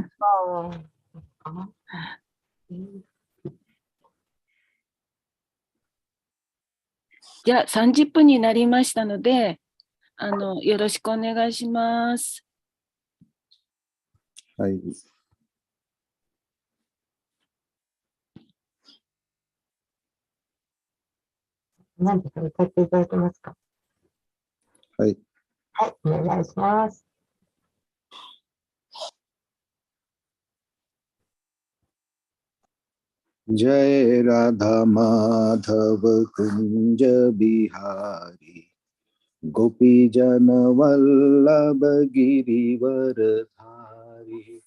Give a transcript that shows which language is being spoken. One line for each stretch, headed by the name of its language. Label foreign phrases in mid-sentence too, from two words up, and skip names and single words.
Japanese: じゃあ30分になりましたので、よろしくお願いします。はい。何ですか、歌っていただけますか？はい。はい、お願いします。
Hindi: जय राधा माधव कुंज बिहारी गोपी जन वल्लभ गिरिवर धारी